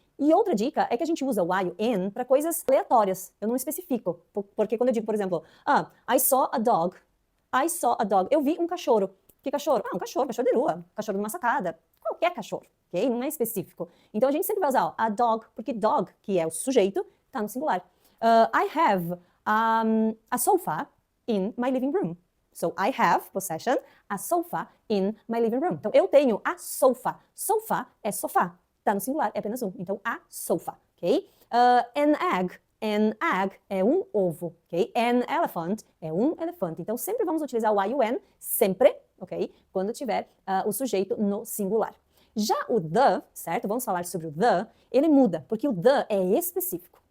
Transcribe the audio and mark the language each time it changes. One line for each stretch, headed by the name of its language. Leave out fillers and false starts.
Portuguese: E outra dica é que a gente usa o I e o N para coisas aleatórias. Eu não especifico. Porque quando eu digo, por exemplo,
English: I saw a dog. I saw a dog.
Portuguese: Eu vi um cachorro. Que cachorro? Um cachorro de rua. Cachorro numa sacada. Qualquer cachorro, ok? Não é específico. Então a gente sempre vai usar a dog, porque dog, que é o sujeito, está no singular.
English: I have a sofa in my living room. So, I have, possession, a sofa in my living room.
Portuguese: Então, eu tenho a sofa. Sofa é sofá. Tá no singular, é apenas um. Então, a sofa, ok? An egg. An egg é um ovo, ok? An elephant é um elefante. Então, sempre vamos utilizar o I e o an, sempre, ok? Quando tiver o sujeito no singular. Já o the, certo? Vamos falar sobre o the. Ele muda, porque o the é específico.